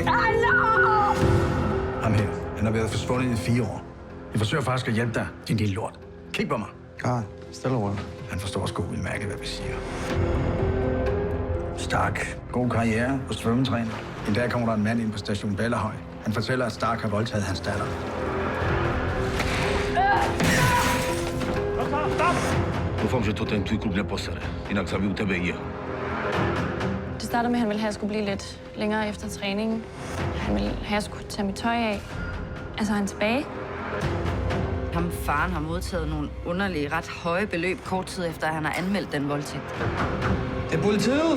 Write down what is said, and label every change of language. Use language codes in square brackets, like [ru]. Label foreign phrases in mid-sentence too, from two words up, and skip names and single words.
[da] Ham her, han har været forsvundet i 4 år. Jeg forsøger faktisk at hjælpe dig, din lille lort. Kig på mig. Karl, stille og roligt. Han forstår sgu udmærket, hvad vi siger. Stark. God karriere på svømmetræner. En dag kommer der en mand ind på station Bellahøj. Han fortæller, at Stark har voldtaget hans datter. [cs] Dúfam, že toto jen tvůj klub neposere. Jinak zabiju tebe i jeho. [da] Det startede med, at han ville have, at jeg skulle blive lidt længere efter træningen. Han ville have, at jeg skulle tage mit tøj af. Altså, han er tilbage. Ham faren har modtaget nogle underlige, ret høje beløb kort tid efter, at han har anmeldt den voldtægt. Det er politiet!